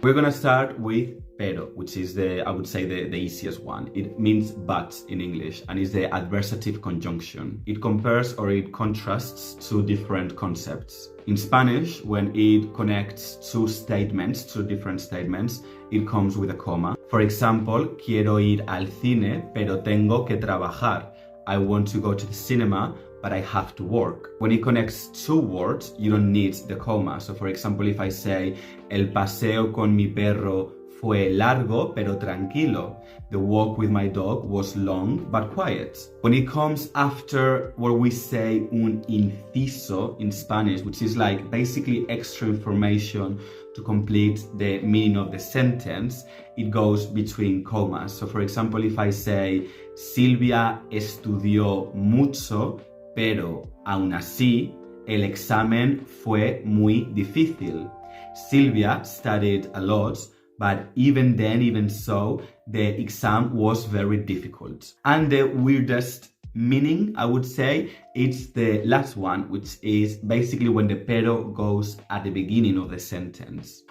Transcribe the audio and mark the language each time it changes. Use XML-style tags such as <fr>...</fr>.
<en>We're gonna start with pero, which is I would say the easiest one. It means but in English and is the adversative conjunction. It compares or it contrasts two different concepts. In Spanish, when it connects two different statements, it comes with a comma. For example,</en> <es>quiero ir al cine, pero tengo que trabajar.</es> <en>I want to go to the cinema, but I have to work. When it connects two words, you don't need the comma. So for example, if I say,</en> <es>el paseo con mi perro fue largo pero tranquilo.</es> <en>The walk with my dog was long but quiet. When it comes after what we say un inciso in Spanish, which is like basically extra information to complete the meaning of the sentence, it goes between commas. So for example, if I say,</en> <es>Silvia estudió mucho, pero aún así, el examen fue muy difícil.</es> <en>Sylvia studied a lot, but even so, the exam was very difficult. And the weirdest meaning, I would say, it's the last one, which is basically when the pero goes at the beginning of the sentence.</en>